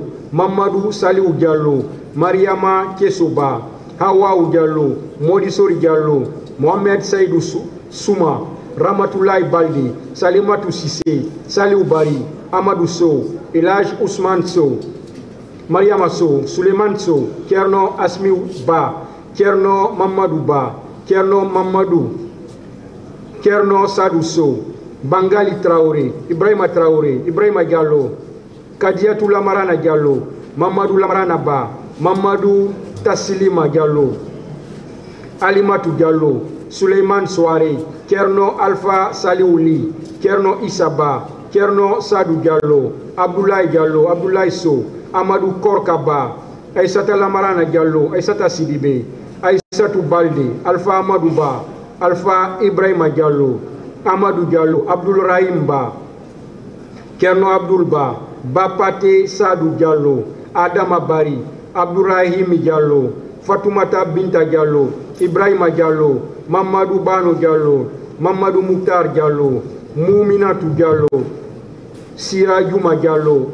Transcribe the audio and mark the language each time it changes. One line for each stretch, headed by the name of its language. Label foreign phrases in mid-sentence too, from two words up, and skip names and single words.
French: Mamadou Saliou Diallo, Mariama Kesoba, Hawaou Diallo, Modisori Diallo, Mohamed Saïdou Souma, Ramatoulaye Balde, Salimatou Sissé, Saliou Bari, Amadou Sow, Elage Ousmane Sow, Mariama Sow, Souleymane Sow, Kerno Asmiou Ba, Kerno Mamadou Ba, Kerno Mamadou, Kerno Sadou Sow, Bangali Traoré, Ibrahima Traoré, Ibrahima Diallo, Kadiatou Lamarana Diallo, Mamadou Lamarana Ba, Mamadou Tassilima Diallo, Alimatou Diallo, Souleymane Soare, Kerno Alpha Saliouli, Kerno Issaba, Kerno Sadou Diallo, Abdoulaye Diallo, Abdoulaye Sow, Amadou Korkaba, Aïssata Lamarana Diallo, Aïssata Sidibé, Aïssatou Balde, Alpha Amadou Ba, Alpha Ibrahima Diallo, Amadou Diallo, Abdoul Rahim Ba, Kerno Abdoul Ba, Bapate Sadou Diallo, Adama Bari, Abdourahim Diallo, Fatoumata Binta Diallo, Ibrahima Diallo, Mamadou Bano Diallo, Mamadou Mouktar Diallo, Mouminatou Diallo, Sira Djouma Diallo,